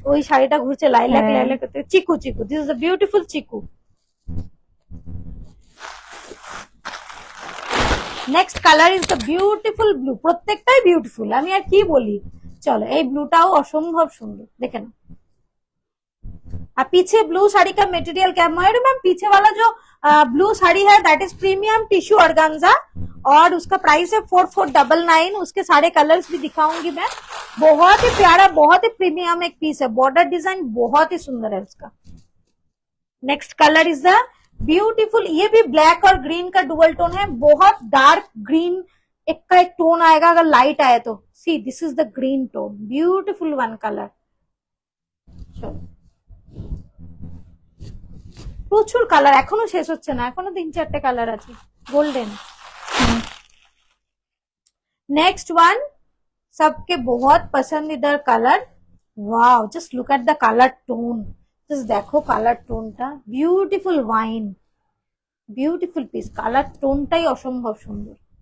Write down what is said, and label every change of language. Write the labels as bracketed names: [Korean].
[Bangla] ওই শাড়িটা ঘুরছে লাইলাক হ্যাঁ। [English] Lilac, chiku chiku. This is the beautiful chiku. Next colour is the beautiful blue. [Bangla] প্রত্যেকটাই বিউটিফুল, আমি আর কি বলি। চলো, এই ব্লুটাও অসম্ভব সুন্দর, দেখে নাও। [Hindi] और पीछे ब्लू साड़ी का मटेरियल क्या मयूर मैम? पीछे वाला जो ब्लू साड़ी है [English] that is premium tissue organza, [Hindi] और उसका प्राइस है 4499। उसके सारे कलर्स भी दिखाऊंगी मैं। बहुत ही प्यारा, बहुत ही प्रीमियम एक पीस है। बॉर्डर डिजाइन बहुत ही सुंदर है उसका। [English] next colour is the beautiful, [Hindi] ये भी ब्लैक और ग्रीन का डुअल टोन है। बहुत डार्क ग्रीन एक का एक टोन आएगा अगर लाइट आए तो। [English] See, this is the green tone, beautiful one colour. [Bangla] প্রচুর কালার, এখনো শেষ হচ্ছে না, এখনো 3-4টে কালার আছে। গোল্ডেন, [Hindi] नेक्स्ट वन सबके बहुत पसंदीदा colour, [English] wow just look at the colour tone, [Hindi] just देखो colour टोनটা, [Bangla] beautiful wine, beautiful piece, colour টোনটাই অসম্ভব সুন্দর।